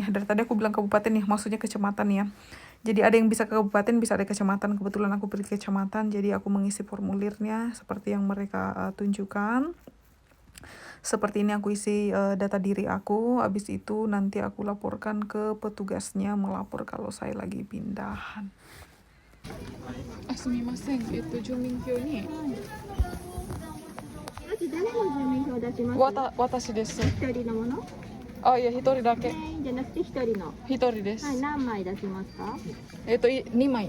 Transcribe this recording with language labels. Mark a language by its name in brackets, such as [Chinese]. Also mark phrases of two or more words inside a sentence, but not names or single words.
[Indonesian] Dari tadi aku bilang kabupaten ya, maksudnya kecamatan ya. Jadi ada yang bisa ke kabupaten, bisa ada kecamatan. Kebetulan aku pilih kecamatan, jadi aku mengisi formulirnya seperti yang mereka tunjukkan. Seperti ini aku isi data diri aku. Habis itu nanti aku laporkan ke petugasnya, melapor kalau saya lagi pindahan. [Japanese] すみません、住民票に. 誰の住民票を出します？私です。一人のもの？いや、一人だけ。じゃなくて一人の。一人です。はい、何枚出しますか？2枚。